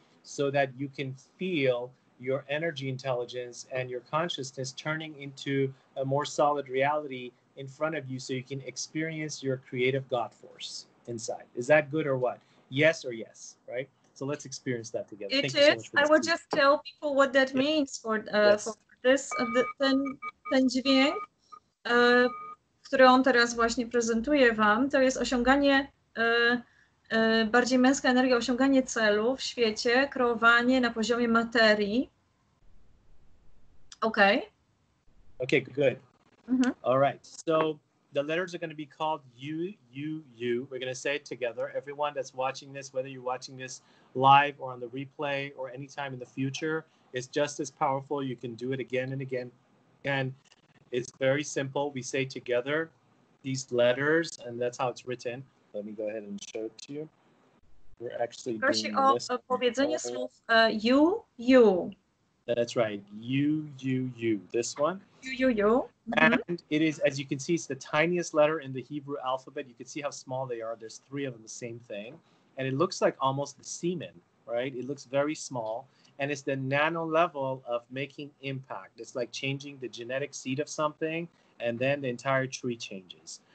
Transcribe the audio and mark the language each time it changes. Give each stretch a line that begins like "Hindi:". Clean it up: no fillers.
English: so that you can feel your energy intelligence and your consciousness turning into a more solid reality in front of you so you can experience your creative God force inside. Is that good or what? Yes or yes, right? So let's experience that together. It is. I will just tell people what that means for this,
Polish: ten dźwięk, który on teraz właśnie prezentuje wam, to jest osiąganie, bardziej męska energia, osiąganie celu w świecie, kreowanie na poziomie materii.
English: Okay. Okay, good. All right. So the letters are going to be called U, U, U. We're going to say it together. Everyone that's watching this, whether you're watching this live or on the replay or anytime in the future, it's just as powerful. You can do it again and again. And it's very simple. We say together these letters, and that's how it's written. Let me go ahead and show it to you. We're actually
Polish: Prosi
English: doing
Polish: o
English: this.
Polish: powiedzenie słów you, you.
English: That's right. U, U, U. This one. You, you. And it is, as you can see, it's the tiniest letter in the Hebrew alphabet. You can see how small they are. There's 3 of them, the same thing. And it looks like almost the semen, right? It looks very small. And it's the nano level of making impact. It's like changing the genetic seed of something, and then the entire tree changes.